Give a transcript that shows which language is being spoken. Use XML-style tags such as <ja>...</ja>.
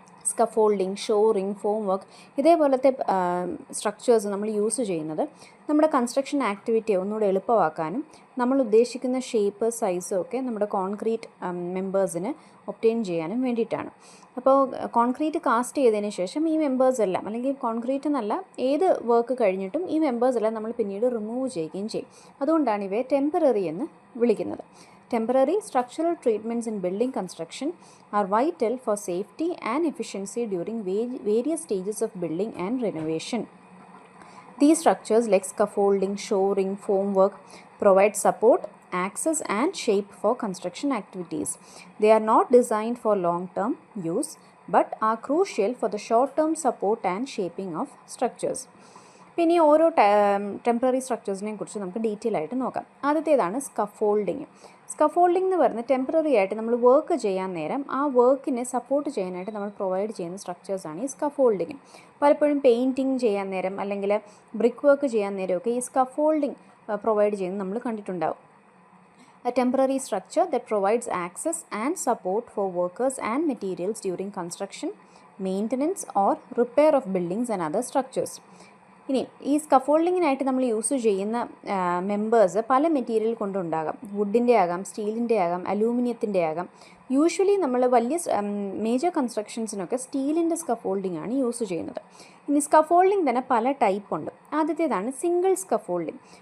<ml>Scaffolding, shoring, form work ഇതേപോലത്തെ structures നമ്മൾ use ചെയ്യുന്നത് നമ്മുടെ കൺസ്ട്രക്ഷൻ ആക്ടിവിറ്റിയെ ഒന്നുകൂടെ എളുപ്പമാക്കാനും നമ്മൾ ഉദ്ദേശിക്കുന്ന ഷേപ്പ്, സൈസും ഒക്കെ നമ്മുടെ കോൺക്രീറ്റ് മെമ്പേഴ്സിന് ഒബ്റ്റെയിൻ ചെയ്യാനും വേണ്ടിയിട്ടാണ്. അപ്പോൾ കോൺക്രീറ്റ് കാസ്റ്റ് ചെയ്തതിന് ശേഷം ഈ മെമ്പേഴ്സ് എല്ലാം, അല്ലെങ്കിൽ കോൺക്രീറ്റ് എന്നല്ല ഏത് വർക്ക് കഴിഞ്ഞിട്ടും ഈ മെമ്പേഴ്സ് എല്ലാം നമ്മൾ പിന്നീട് റിമൂവ് ചെയ്യുകയും ചെയ്യും. അതുകൊണ്ടാണ് ഇവയെ ടെമ്പററി എന്ന് വിളിക്കുന്നത്.</ml> <en>Temporary structural treatments in building construction are vital for safety and efficiency during various stages of building and renovation. These structures like scaffolding, shoring, formwork provide support, access and shape for construction activities. They are not designed for long-term use but are crucial for the short-term support and shaping of structures.</en> <ml>പിന്നെ ഓരോ temporary സ്ട്രക്ചേഴ്സിനെ കുറിച്ച് നമുക്ക് detail ആയിട്ട് നോക്കാം. ആദ്യത്തേതാണ് scaffolding. Scaffolding എന്ന് പറയുന്നത് temporary ആയിട്ട് നമ്മൾ വർക്ക് ചെയ്യാൻ നേരം ആ വർക്കിനെ സപ്പോർട്ട് ചെയ്യാനായിട്ട് നമ്മൾ പ്രൊവൈഡ് ചെയ്യുന്ന സ്ട്രക്ചേഴ്സാണ് ഈ സ്കഫോൾഡിങ്. പലപ്പോഴും പെയിൻറ്റിങ് ചെയ്യാൻ നേരം അല്ലെങ്കിൽ ബ്രിക്ക് വർക്ക് ചെയ്യാൻ നേരമൊക്കെ ഈ സ്കഫോൾഡിങ് പ്രൊവൈഡ് ചെയ്യുന്നത് നമ്മൾ കണ്ടിട്ടുണ്ടാവും.</ml> <en>A temporary structure that provides access and support for workers and materials during construction, maintenance or repair of buildings and other structures.</en> <ml>ഇനി ഈ സ്കഫോൾഡിങ്ങിനായിട്ട് നമ്മൾ യൂസ് ചെയ്യുന്ന മെമ്പേഴ്സ് പല മെറ്റീരിയൽ കൊണ്ടുണ്ടാകാം. വുഡിൻ്റെ ആകാം, സ്റ്റീലിൻ്റെ ആകാം, അലൂമിനിയത്തിൻ്റെ ആകാം. യൂഷ്വലി നമ്മൾ വലിയ മേജർ കൺസ്ട്രക്ഷൻസിനൊക്കെ സ്റ്റീലിൻ്റെ സ്കഫോൾഡിംഗ് ആണ് യൂസ് ചെയ്യുന്നത്. ഇനി സ്കഫോൾഡിംഗ് തന്നെ പല ടൈപ്പ് ഉണ്ട്. ആദ്യത്തേതാണ് സിംഗിൾ സ്കഫോൾഡിംഗ്.</ml>